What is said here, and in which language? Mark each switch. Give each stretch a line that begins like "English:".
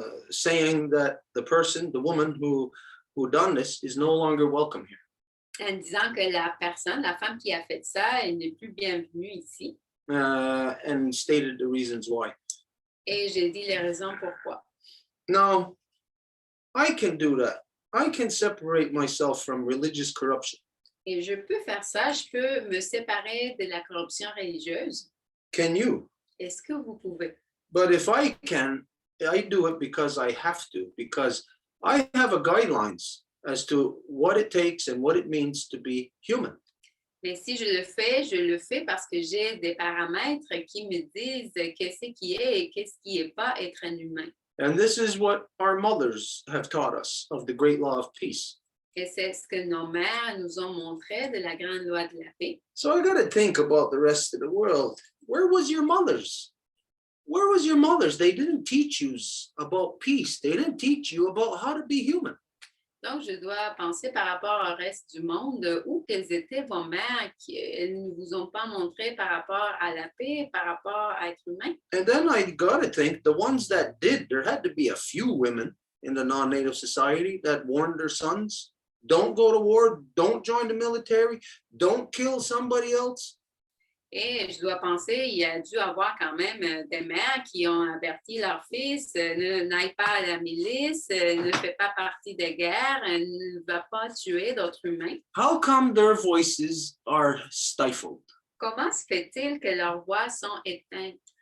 English: saying that the person, the woman who done this, is no longer welcome here.
French: En disant que la personne, la femme qui a fait ça, elle n'est plus bienvenue ici.
English: And stated the reasons why.
French: Et j'ai dit les raisons pourquoi.
English: Now, I can do that. I can separate myself from religious corruption.
French: Et je peux faire ça, je peux me séparer de la corruption religieuse.
English: Can you?
French: Est-ce que vous pouvez?
English: But if I can, I do it because I have to, because I have a guidelines as to what it takes and what it means to be human.
French: Mais si je le fais parce que j'ai des paramètres qui me disent qu'est-ce qui est et qu'est-ce qui n'est pas être un humain.
English: And this is what our mothers have taught us of the great law of peace.
French: Et c'est ce que nos mères nous ont montré de la grande loi de la paix.
English: So I got to think about the rest of the world. Where was your mothers? Where was your mothers? They didn't teach you about peace. They didn't teach you about how to be human.
French: Donc, je dois penser par rapport au reste du monde, où quelles étaient vos mères qui elles ne vous ont pas montré par rapport à la paix, par rapport à être humain.
English: And then I got to think the ones that did, there had to be a few women in the non-native society that warned their sons, don't go to war, don't join the military, don't kill somebody else.
French: Et je dois penser, il y a dû avoir quand même des mères qui ont averti leur fils, n'aille pas à la milice, ne fais pas partie des guerres, ne va pas tuer d'autres humains.
English: How come their voices are stifled?
French: Comment se fait-il que leurs voix sont éteintes?